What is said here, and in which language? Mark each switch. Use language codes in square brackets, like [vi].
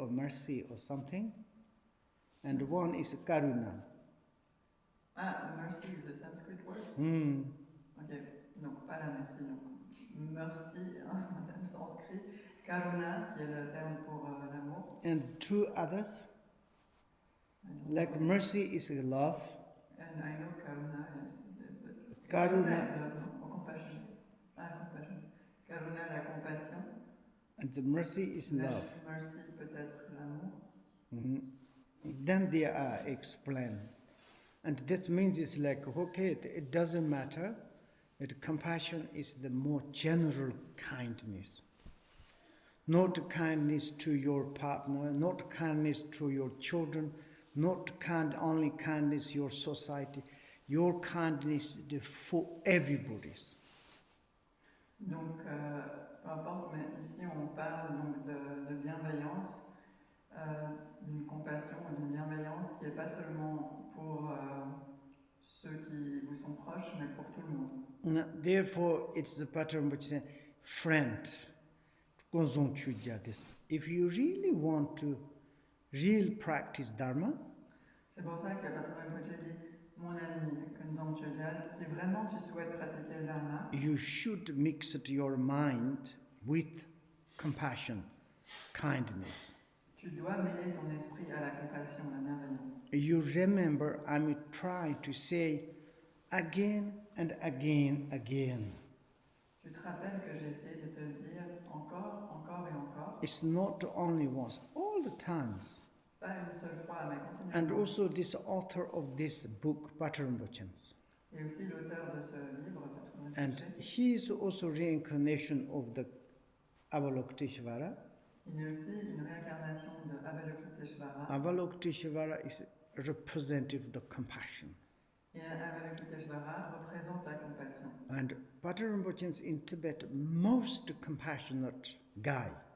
[en] mercy or something, and one is karuna. mercy is a Sanskrit word. [fr] Ok, donc pas la merci. Donc merci, c'est un terme sanskrit. Karuna, qui est le terme pour l'amour. [en] And two others, like mercy is love. And I know karuna is Karuna. is love, no? Or compassion. [fr] Compassion. Karuna, la compassion. [en] And the mercy is love. [fr] Mercy, peut-être l'amour. [en] Then they are explained. And that means it's like, okay, it doesn't matter. That compassion is the more general kindness. Not kindness to your partner, not kindness to your children, not only kindness your society. Your kindness for everybody's. [fr] Donc, peu importe, mais ici on parle donc de bienveillance, d'une compassion et d'une bienveillance qui n'est pas seulement pour ceux qui vous sont proches, mais pour tout le monde. [en] Therefore, it's the pattern which says, friend, Kunzang this. If you really want to practice Dharma, [fr] c'est pour ça que Patrul Rinpoche dit, mon ami Kunzang CHÖGYAL, si vraiment tu souhaites pratiquer le Dharma, [en] you should mix your mind with compassion, kindness. [fr] tu Tu dois mêler ton esprit à la compassion, la bienveillance. [en] You remember, I'm trying to say again and again. [fr] Tu te rappelles que j'ai essayé de te le dire encore, encore et encore. [en] It's not only once, all the times. [fr] Pas une seule fois, mais continuellement. [en] And also this author of this book, Patrul Rinpoche. [fr] Et aussi l'auteur de ce livre, Patrul Rinpoche. [en] And he is also reincarnation of the Avalokiteshvara. [fr] Il est aussi une réincarnation de Avalokiteshvara. [en] Avalokiteshvara is representative of the compassion. [fr] Et Avalokiteshvara représente la compassion. [en] And Patrul Rinpoche is in Tibet most compassionate guy.